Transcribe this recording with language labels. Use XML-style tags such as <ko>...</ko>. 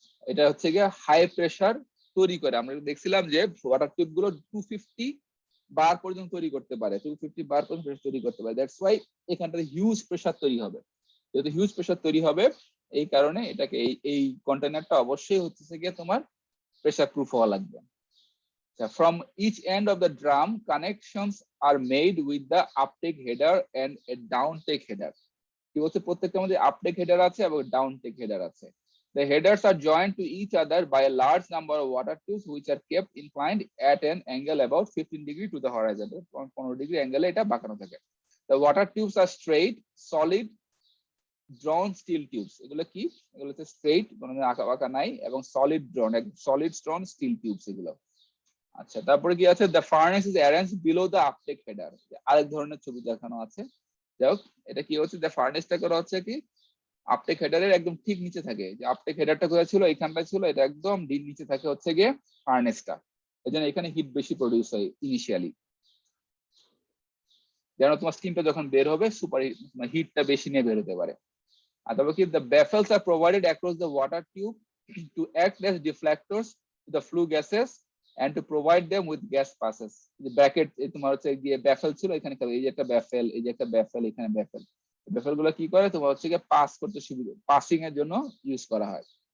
<bn>এটা হচ্ছে গিয়ে হাই প্রেসার তৈরি করে, আমরা দেখছিলাম যে ওয়াটার টিউব গুলো 250 বার পর্যন্ত তৈরি করতে পারে, 250 বার পর্যন্ত তৈরি করতে পারে, দ্যাটস ওয়াই এখানটাতে হিউজ প্রেসার তৈরি হবে। যেহেতু হিউজ প্রেসার তৈরি হবে এই কারণে এটাকে এই কন্টেনারটা অবশ্যই হচ্ছে গিয়ে তোমার প্রেসার প্রুফ হওয়া লাগবে।</bn> <en>From each end of the drum, connections are made with the uptake header and a downtake header.</en> <bn>কি বলছে, প্রত্যেকটা মধ্যে আপটেক হেডার আছে এবং ডাউনটেক হেডার আছে।</bn> <en>The headers are joined to each other by a large number of water tubes which are kept inclined at an angle about 15 degree to the horizon.</en> <bn>15 degree অ্যাঙ্গেলে এটা বাঁকানো থাকে।</bn> <en>The water tubes are straight, solid, drawn steel tubes.</en> <bn>এগুলো কি, এগুলো হচ্ছে straight, কোনো আঁকা বাঁকা নাই, এবং solid ড্রন, solid strong still tubes এগুলো। আচ্ছা, তারপরে কি আছে,</bn> <en>the furnace is arranged below the uptake header,</en> <bn>আরেক ধরনের ছবি দেখানো আছে। যাই হোক, এটা কি হচ্ছে, the furnace-টা করা হচ্ছে কি আপটেক হেডারের একদম ঠিক নিচে থাকে, যে আপটেক হেডারটা কোথায় ছিল, এখানটা ছিল, এটা একদম ডিপ নিচে থাকে হচ্ছে গিয়ে ফার্নেসটা, এই জন্য এখানে হিট বেশি প্রডিউস হয় ইনিশিয়ালি, যেন তোমার স্টিমটা যখন বের হবে সুপার হিটটা বেশি নিয়ে বের হতে পারে। আর তারপর কি,</bn> <en>the baffles are provided across the water tube to act as deflectors to the flue gases and to provide them with gas passes.</en> <bn>যে ব্র্যাকেট তোমার হচ্ছে গিয়ে ব্যাফেল ছিল এখানে, এই যে একটা ব্যাফেল, এই যে একটা ব্যাফেল, এখানে ব্যাফেল, ব্যাফেল গুলো কি করে তোমার হচ্ছে গিয়ে পাস করতে সুবিধা, পাসিং এর জন্য ইউজ করা হয়।</bn>